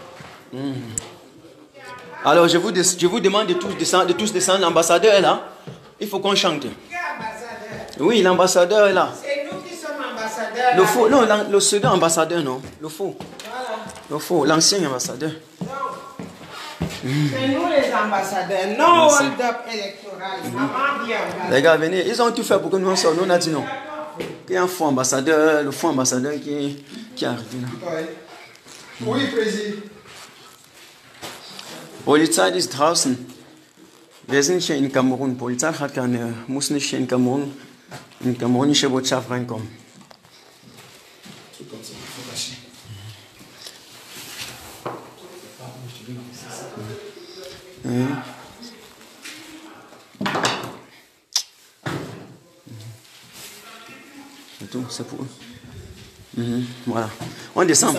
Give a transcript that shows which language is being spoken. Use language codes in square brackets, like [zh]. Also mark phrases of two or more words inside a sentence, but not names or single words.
[fr] Alors je vous demande de tous descendre, l'ambassadeur est là, il faut qu'on chante. Oui, l'ambassadeur est là. C'est nous qui sommes ambassadeurs. Le faux, non, le second ambassadeur, non, le faux. Le faux, l'ancien ambassadeur. C'est nous les ambassadeurs, non hold-up électoral. Maman bien. Les gars, venez, ils ont tout fait pour que nous en sortions. Nous, on a dit non. Il y a un faux ambassadeur, le faux ambassadeur qui est arrivé là. Oui, président. [de] Polizei ist draußen. Wir sind hier in Kamerun. Polizei muss nicht hier in Kamerun, in kamerunische Botschaft reinkommen. [fr] C'est tout, c'est pour eux. Voilà. On descend.